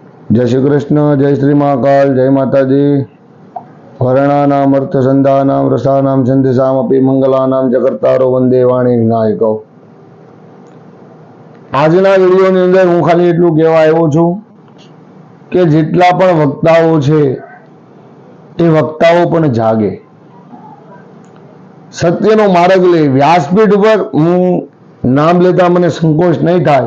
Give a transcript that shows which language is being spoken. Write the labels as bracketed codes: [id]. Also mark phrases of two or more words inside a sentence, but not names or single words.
[hi] जय श्री कृष्ण, जय श्री महाकाल, जय माता दी। [sa] वर्णानाम अर्थसंधानाम रसानाम छंदसामपि मंगलानाम जगत्तारो वंदे वाणी विनायको। [gu] આજના વિડીયોની અંદર હું ખાલી એટલું કહેવા આવ્યો છું કે જેટલા પણ વક્તાઓ છે એ વક્તાઓ પણ જાગે, સત્યનો માર્ગ લે। વ્યાસપીઠ ઉપર હું નામ લેતા મને સંકોચ નહીં થાય।